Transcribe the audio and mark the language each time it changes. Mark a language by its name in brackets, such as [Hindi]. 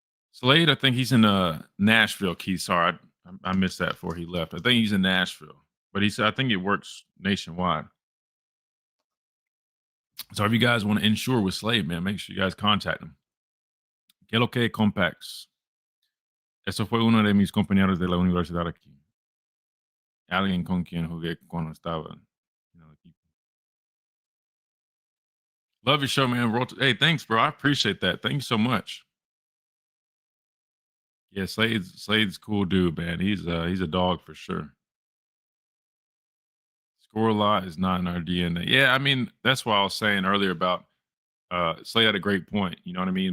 [English] Slade, I think he's in Nashville, Keith. Sorry, I missed that before he left. I think he's in Nashville, but he said I think it works nationwide. So if you guys want to insure with Slade, man, make sure you guys contact him. [Spanish] ¿Qué lo que Compacts? Eso fue uno de mis compañeros de la universidad aquí. Alguien con quien jugué cuando estaba. [English] Love your show, man. Hey, thanks, bro. I appreciate that. Thank you so much. Yeah, Slade's a cool dude, man. He's a dog for sure. Score a lot is not in our DNA. Yeah, I mean, that's why I was saying earlier about Slade had a great point. You know what I mean?